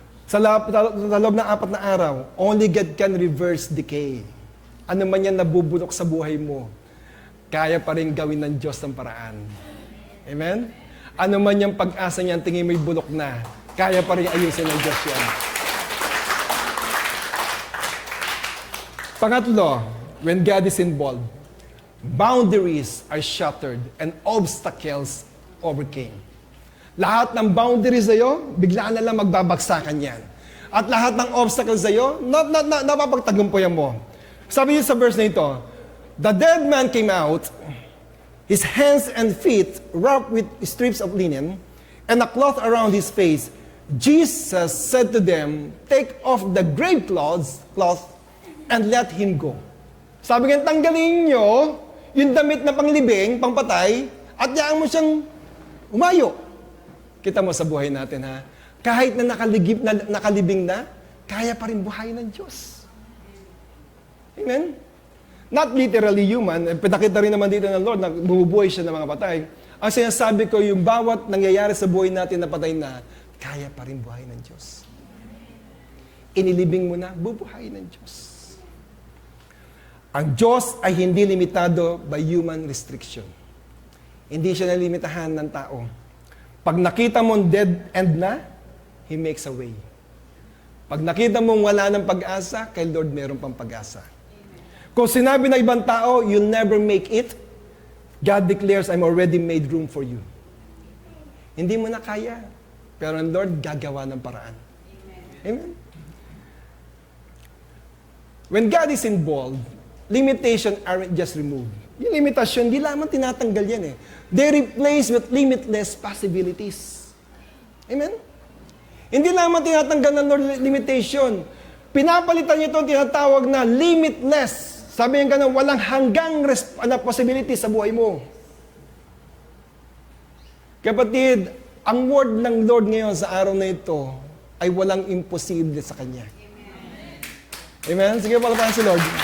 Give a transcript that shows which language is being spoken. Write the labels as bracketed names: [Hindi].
[Filipino] Sa loob ng 4 na araw, [English] only God can reverse decay. [Filipino] ano man yan nabubulok sa buhay mo, kaya pa rin gawin ng Diyos ng paraan. Amen? Ano man yung pag-asa niyan, tingin mo'y bulok na, kaya pa rin ayusin ng Diyos yan. Pangatlo, [English] when God is involved, boundaries are shattered and obstacles overcame. [Filipino] Lahat ng boundaries sa'yo, bigla na lang magbabagsakan yan. At lahat ng obstacles sa'yo, napapagtagumpayan mo. Sabi niyo sa verse na ito, [English] the dead man came out, his hands and feet wrapped with strips of linen, and a cloth around his face. Jesus said to them, take off the grave cloth, and let him go. [Filipino] Sabi nga, tanggalin nyo yung damit na panglibing, pangpatay, at yaan mo siyang umayo. Kita mo sa buhay natin, ha? Kahit na nakalibing na, kaya pa rin buhayin ng Diyos. Amen? [English] Not literally human. [Filipino] Pinakita rin naman dito ng Lord na bumubuhay siya ng mga patay. Ang sinasabi ko, yung bawat nangyayari sa buhay natin na patay na, kaya pa rin buhayin ng Diyos. Inilibing mo na, bubuhayin ng Diyos. Ang Diyos ay hindi limitado [English] by human restriction. [Filipino] Hindi siya nalimitahan ng tao. Pag nakita mong [English] dead end na, He makes a way. [Filipino] Pag nakita mong wala ng pag-asa, kay Lord meron pang pag-asa. Kung sinabi ng ibang tao, [English] you'll never make it, God declares, I'm already made room for you. [Filipino] Hindi mo na kaya, pero ang Lord gagawa ng paraan. Amen? [English] When God is involved, limitation aren't just removed. [Filipino] Yung limitasyon, hindi lamang tinatanggal yan eh. [English] They replace with limitless possibilities. [Filipino] Amen? Hindi lamang tinatanggal ng Lord limitation. Pinapalitan niya ito ang tinatawag na limitless. Sabi niya ganun, walang hanggang possibility sa buhay mo. Kapatid, ang word ng Lord ngayon sa araw na ito ay walang imposible sa Kanya. Amen? Sige, palapakan si Lord.